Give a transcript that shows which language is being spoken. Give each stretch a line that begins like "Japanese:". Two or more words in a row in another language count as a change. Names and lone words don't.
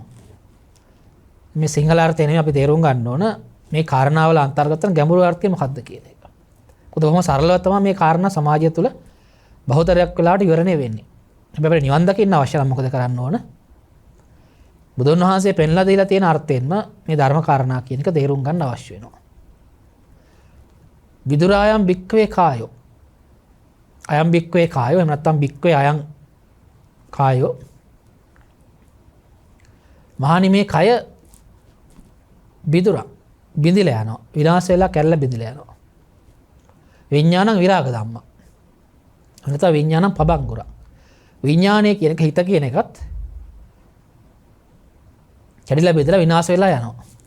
Sinhala: මේ සිංහල අර්ථය නෙමෙයි අපි තේරුම් ගන්න ඕන මේ කාරණාවල අන්තර්ගත වෙන ගැඹුරු අර්ථය මොකක්ද කියන එක. කොහොම සරලව තමයි මේ කාරණා සමාජය තුළ බහුතරයක් වෙලාවට විවරණය වෙන්නේ. හැබැයි අපිට නිවන් දකින්න අවශ්‍ය නම් මොකද කරන්න ඕන? බුදුන් වහන්සේ පෙන්ලා දීලා තියෙන අර්ථයෙන්ම මේ ධර්ම කාරණා කියන එක තේරුම් ගන්න අවශ්‍ය වෙනවා.
Pali: විදුරායම් භික්ඛවේ කායෝ. අයම් භික්ඛවේ කායෝ
Sinhala: එහෙම නැත්නම්
Pali: භික්ඛවේ අයම් කායෝ
Sinhala: මහණනි මේ කය බිදුරා බිඳිලා යනවා, විනාශ වෙලා කැරලා බිඳිලා යනවා.
Pali: විඥානං විරාග ධම්ම. අනිත විඥානං පබංගුර.
Sinhala: විඥානය කියන එක හිත කියන එකත් කැඩිලා බෙදලා විනාශ වෙලා යනවා.